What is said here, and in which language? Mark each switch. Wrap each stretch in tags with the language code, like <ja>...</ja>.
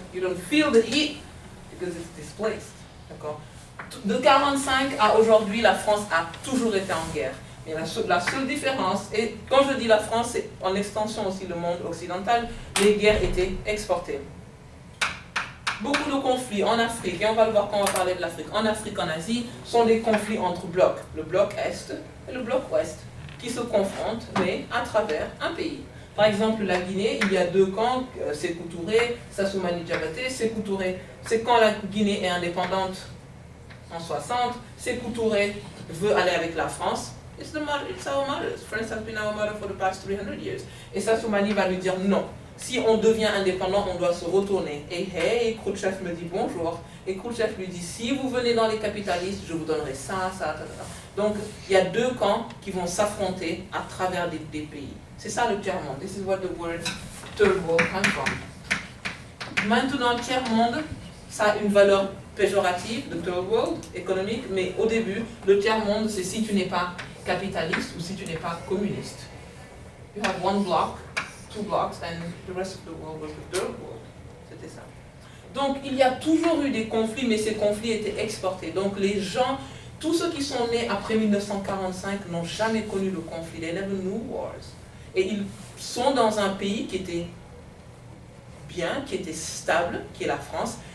<en>You don't feel the heat because it's displaced.</en> <fr>D'accord? De 45 à aujourd'hui, la France a toujours été en guerre. Mais la seule différence, et quand je dis la France, c'est en extension aussi le monde occidental, les guerres étaient exportées. Beaucoup de conflits en Afrique, et on va le voir quand on va parler de l'Afrique, en Afrique, en Asie, sont des conflits entre blocs. Le bloc Est et le bloc Ouest, qui se confrontent, mais à travers un pays. Par exemple, la Guinée, il y a deux camps, Sékou Touré, Sassoumani Diabaté. Sékou Touré, c'est quand la Guinée est indépendante en 60, Sékou Touré veut aller avec la France.</fr> <en>It's our mother. France has been our mother for the past 300 years.</en> <fr>Et Sassoumani va lui dire non. Si on devient indépendant, on doit se retourner. Et hey, Khrouchtchev me dit bonjour. Et Khrouchtchev lui dit, si vous venez dans les capitalistes, je vous donnerai ça, ça, ça. Donc, il y a deux camps qui vont s'affronter à travers des pays. C'est ça le tiers-monde.</fr> <en>This is what the word third world comes from.</en> <fr>Maintenant, le tiers-monde, ça a une valeur péjorative, de third world, économique, mais au début, le tiers-monde, c'est si tu n'es pas capitaliste ou si tu n'es pas communiste.</fr> <en>You have one block, two blocks, and the rest of the world was the third world.</en> <fr>C'était ça. Donc, il y a toujours eu des conflits, mais ces conflits étaient exportés. Donc, les gens, tous ceux qui sont nés après 1945 n'ont jamais connu le conflit.</fr> <en>They never knew wars.</en> <fr>Et ils sont dans un pays qui était bien, qui était stable, qui est la France.</fr>